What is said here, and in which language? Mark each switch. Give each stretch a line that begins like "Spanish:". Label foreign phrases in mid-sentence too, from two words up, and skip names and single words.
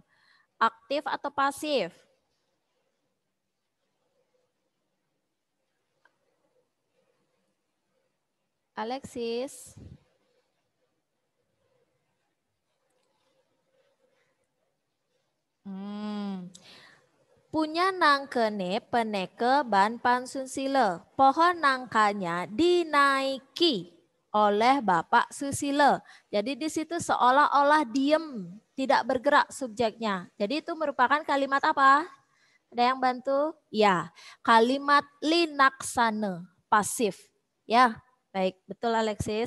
Indonesian: Aktif atau pasif? Alexis.
Balinese: Punya nangkene peneke ban pansusila.
Indonesian: Pohon nangkanya dinaiki oleh Bapak Susilo. Jadi di situ seolah-olah diem, tidak bergerak subjeknya. Jadi itu merupakan kalimat apa? Ada yang bantu? Ya, kalimat linaksana, pasif. Ya, baik, betul Alexis.